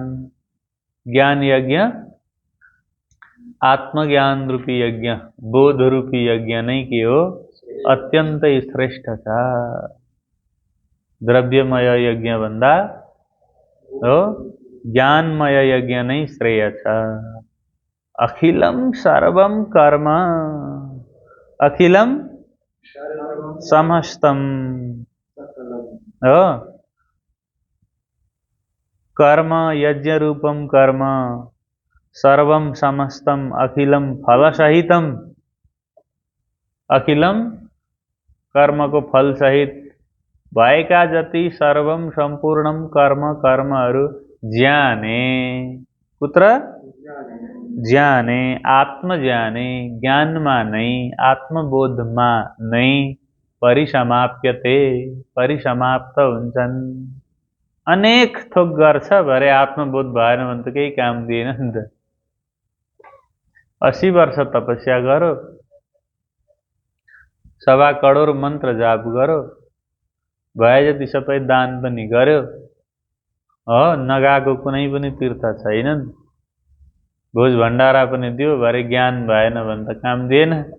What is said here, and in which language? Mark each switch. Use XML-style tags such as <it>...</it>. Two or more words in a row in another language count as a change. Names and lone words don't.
<ne>ज्ञान यज्ञ, आत्मज्ञान रूपी यज्ञ, बोध रूपी यज्ञ नै के हो? अत्यन्तै श्रेष्ठ छ। द्रव्यमय यज्ञ भन्दा हो ज्ञानमय यज्ञ नै श्रेय छ।</ne> <sa>अखिलम सर्वम कर्म, अखिलम समस्तम हो। कर्म यज्ञ रूपम कर्म, सर्वम समस्तम अखिलम फलसहितम।</sa> <ne>अखिलम कर्मको फलसहित भएका जति</ne> <sa>सर्वम सम्पूर्णम कर्म,</sa> <ne>कर्महरू</ne> <sa>ज्ञाने, कुत्र? ज्ञाने, आत्मज्ञाने,</sa> <ne>ज्ञानमा नै, आत्मबोधमा नै परिसमाप्यते, परिसमाप्त हुन्छन्। अनेक थोक गर्छ भरे आत्मबोध भएन भने त केही काम दिएन नि त। 80 वर्ष तपस्या गरो, 1.25 करोड मन्त्र जाप गरो, भए जति सबै दान पनि गर्यो, नगाएको कुनै पनि तीर्थ छैनन्, भोज भण्डारा पनि दियो, भरे ज्ञान भएन भने त काम दिएन।</ne>